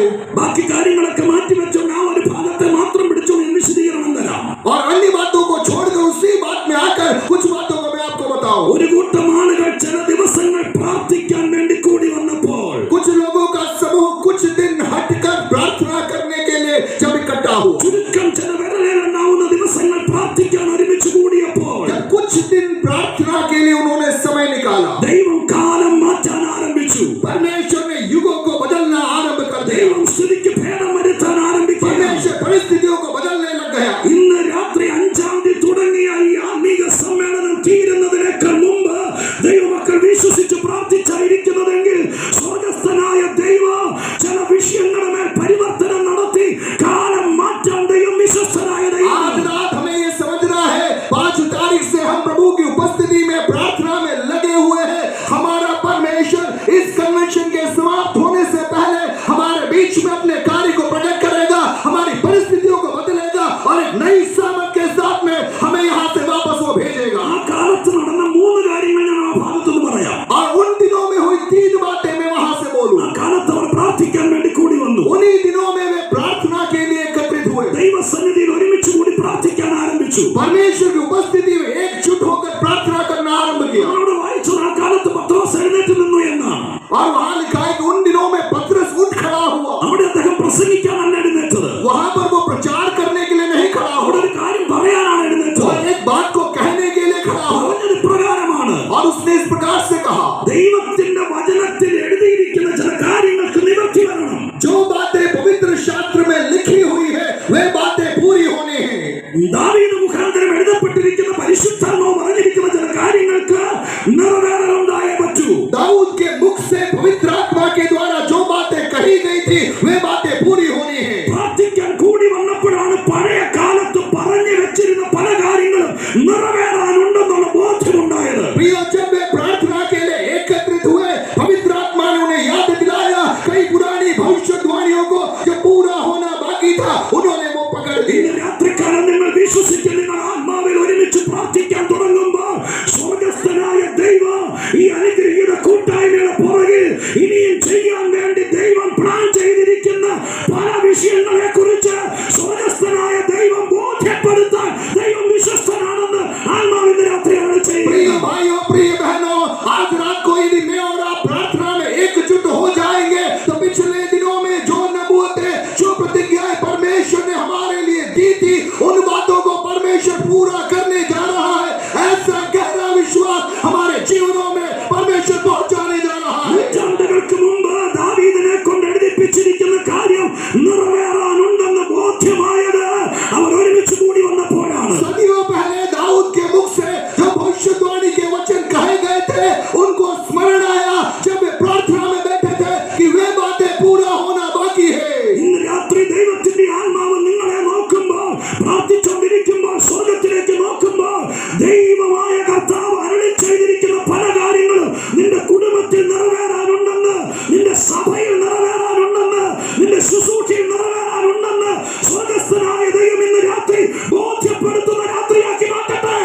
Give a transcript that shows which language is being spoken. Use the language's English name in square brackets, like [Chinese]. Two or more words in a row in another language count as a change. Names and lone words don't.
[Malayalam] ബാക്കി കാര്യങ്ങളൊക്കെ മാറ്റിവെച്ചോണ്ട് ആ ഒരു ഭാഗത്തെ മാത്രം പിടിച്ചോണ്ട് ഞാൻ വിശദീകരണം തരാം. [Hindi] और अन्य बातों को छोड़कर उसी बात में आकर कुछ बातों को मैं आपको बताऊं. [Malayalam] ഒരു കൂട്ടം ആളുകൾ ചില ദിവസങ്ങൾ പ്രാർത്ഥിക്കാൻ വേണ്ടി കൂടി വന്നപ്പോൾ [Hindi] कुछ लोगों का समूह कुछ दिन हटकर प्रार्थना करने के लिए जब इकट्ठा हुआ, [Malayalam] ചുരുക്കം ചില വിരലിലെണ്ണാവുന്ന ദിവസങ്ങൾ പ്രാർത്ഥിക്കാൻ ഒരുമിച്ച് കൂടിയപ്പോൾ [Hindi] जब कुछ दिन प्रार्थना के लिए उन्होंने समय निकाला, [Malayalam] ദൈവം കാലം മാറ്റാൻ ആരംഭിച്ചു. [Hindi] परमेश्वर ने युगों को बदलना आरंभ कर दिया. [Malayalam] ദൈവം സ്ഥിതിക്ക് ഭേദം വരുത്താൻ ആരംഭിക്കുക. [Hindi] परमेश्वर परिस्थितियों को बदलने लग गया. [Malayalam] ഇന്ന് രാത്രി 5ാം തീയതി തുടങ്ങിയ ഈ ആത്മീക സമ്മേളനം തീരുന്നതിനേക്കാൾ മുമ്പ് ദൈവമക്കൾ വിശ്വസിച്ച് പ്രാർത്ഥിച്ചായിരിക്കുന്നതെങ്കിൽ സ്വർഗസ്ഥനായ ദൈവം ചില വിഷയങ്ങളുടെ മേൽ പരിവർത്തനം നടത്തി കാലം മാറ്റാൻ ദൈവം വിശ്വസ്തനായ ദൈവം. [Hindi] आज रात हमें ये समझना है, 5 तारीख से हम प्रभु की उपस्थिति में प्रार्थना में लगे हुए हैं. हमारा परमेश्वर इस कन्वेंशन के समाप्त होने से पहले हमारे बीच में अपने कार्य को प्रकट करेगा, हमारी परिस्थितियों को बदलेगा और एक नई सामर्थ के साथ में हमें यहाँ से वापस वो भेजेगा. [Malayalam] ആ കാലത്ത് നടന്ന 3 കാര്യങ്ങൾ ഞാൻ ആ ഭാഗത്തുനിന്ന് പറയാം. [Hindi] और उन दिनों में हुई 3 बातें मैं वहां से बोलूं. [Malayalam] ആ കാലത്ത് അവർ പ്രാർത്ഥിക്കാൻ വേണ്ടി കൂടി വന്നു. [Hindi] उन्हीं दिनों में वे प्रार्थना के लिए एकत्रित हुए, [Malayalam] ദൈവസന്നിധിയിൽ ഒരുമിച്ച് കൂടി പ്രാർത്ഥിക്കാൻ ആരംഭിച്ചു. [Hindi] परमेश्वर की उपस्थिति में एकजुट होकर प्रार्थना करना आरंभ किया. [Malayalam] അവരോട് വായിച്ചത് ആ കാലത്ത് പത്രോസ് എഴുന്നേറ്റ് നിന്നു എന്നാണ്. [Hindi] और वहां लिखा है कि उन दिनों में पतरस उठ खड़ा हुआ. [Malayalam] അവിടെ അദ്ദേഹം പ്രസംഗിക്കാനല്ല എഴുന്നേറ്റത്. [Hindi] वहां पर वो प्रचार करने के लिए नहीं खड़ा [Malayalam] അവിടെ [Hindi] हुआ, [Malayalam] ഒരു കാര്യം പറയാനാണ് എഴുന്നേറ്റത്. [Hindi] वो एक बात को कहने के लिए खड़ा हुआ. [Malayalam] പറഞ്ഞത് പ്രകാരമാണ്. [Hindi] और उसने इस प्रकार से कहा, [Malayalam] ദൈവത്തിന്റെ വചനത്തിൽ എഴുതിയിരിക്കുന്ന ചില കാര്യങ്ങൾക്ക് നിവർത്തി വരണം. [Hindi] जो बातें पवित्र शास्त्र में लिखी हुई है वे बातें पूरी होनी है. [Malayalam] ദാവീദ് മുഖാന്തരം എഴുതപ്പെട്ടിരിക്കുന്ന പരിശുദ്ധാത്മാവ് പറഞ്ഞിരിക്കുന്ന ചില കാര്യങ്ങൾക്ക് നിറവേറലുണ്ടായേ പറ്റൂ. [Hindi] दाऊद के मुख से पवित्र आत्मा के द्वारा जो बातें कही गई थी वे बातें पूरी होनी है. [Malayalam] പ്രാർത്ഥിക്കാൻ കൂടി വന്നപ്പോഴാണ് പഴയ കാലത്ത് പറഞ്ഞു വെച്ചിരുന്ന പല കാര്യങ്ങളും നിറവേറാനുണ്ടെന്നുള്ള ബോധ്യമുണ്ടായത്. [Hindi] प्रियो, जब वे प्रार्थना के लिए एकत्रित हुए, पवित्र आत्मा ने उन्हें याद दिलाया कई पुरानी भविष्यवाणियों को जो पूरा होना बाकी था, उन्होंने वो पकड़ ली. [Malayalam] ഇന്ന് രാത്രികാലം നിങ്ങൾ വിശ്വസിച്ച് നിങ്ങൾ ആത്മാവിൽ ഒരുമിച്ച് പ്രാർത്ഥിക്കാൻ തുടങ്ങുമ്പോൾ സ്വർഗസ്ഥനായ ദൈവം ഈ അനുഗ്രഹീത കൂട്ടായ്മയുടെ പുറകിൽ ഇനിയും ചെയ്യാൻ വേണ്ടി ദൈവം പ്ലാൻ ചെയ്തിരിക്കുന്ന പല വിഷയങ്ങളെ കുറിച്ച് സ്വർഗസ്ഥനായ ദൈവം ബോധ്യപ്പെടുത്താൻ ദൈവം വിശ്വസ്തനാണെന്ന് ആത്മാവിന്റെ രാത്രിയാണ് [Hindi] प्रिय [Malayalam] ചെയ്യുന്നത്. [Hindi] भाइयों, प्रिय बहनों, आज रात को यदि मैं और आप प्रार्थना में एकजुट हो जाएंगे तो पिछले दिनों में जो नबूवतें, जो प्रतिज्ञाएं परमेश्वर ने हमारे लिए दी थी, उन बातों को परमेश्वर पूरा करने जा रहा है. ऐसा गहरा विश्वास हमारे जीवनों में परमेश्वर पहुंचाने जा रहा है. [Malayalam] നൂറ്റാണ്ടുകൾക്ക് മുമ്പ് ദാവീദിനെ കൊണ്ട് എഴുതിപ്പിച്ചിരിക്കുന്ന കാര്യം നിറവേറാനുണ്ടെന്ന് ബോധ്യമായത് അവർ ഒരുമിച്ച് കൂടി വന്നപ്പോഴാണ്. [Hindi] सदियों पहले दाऊद के मुख से जो भविष्यवाणी के वचन कहे गए थे उनको स्मरण आया जब वे प्रार्थना में बैठे थे कि वे बातें पूरा होना बाकी है. [Malayalam] ഇന്ന് രാത്രി ദൈവത്തിന്റെ ആത്മാവ് നിങ്ങളെ നോക്കുമ്പോൾ, പ്രാർത്ഥിച്ചുകൊണ്ടിരിക്കുമ്പോൾ, സ്വർഗത്തിലേക്ക് നോക്കുമ്പോൾ ദൈവമായ കർത്താവ് അരുളി ചെയ്തിരിക്കുന്ന പല കാര്യങ്ങളും നിന്റെ കുടുംബത്തിൽ നിറവേറാനുണ്ടെന്ന്, നിന്റെ സഭയിൽ നിറവേറാനുണ്ടെന്ന്, നിന്റെ ശുശ്രൂഷയിൽ നിറവേറാനുണ്ടെന്ന് സ്വർഗസ്ഥനായ ദൈവം ഇന്ന് രാത്രി ബോധ്യപ്പെടുത്തുന്ന രാത്രിയാക്കി മാറ്റട്ടെ.